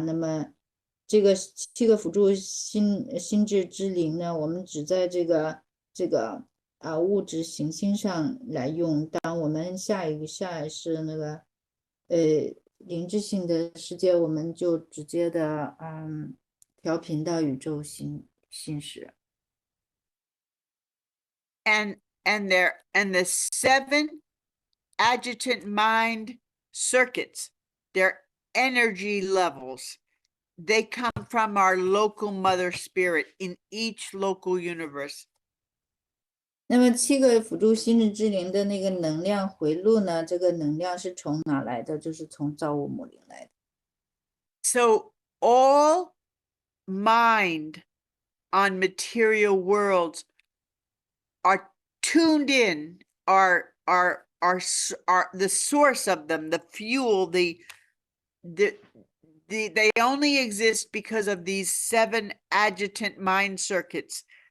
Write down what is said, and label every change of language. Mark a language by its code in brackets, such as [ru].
[zh] 那么这个7个辅助心智之灵呢，我们只在这个物质行星上来用。当我们下一世那个灵智性的世界，我们就直接的调频到宇宙心识。 [en] And the 7 adjutant mind circuits, their energy levels, they come from our local mother spirit in each local universe. [zh] 那么7个辅助心智之灵的那个能量回路呢？这个能量是从哪来的？就是从造物母灵来的。 [en] So all mind on material worlds are tuned in, are the source of them, the fuel, they only exist because of these 7 adjutant mind circuits.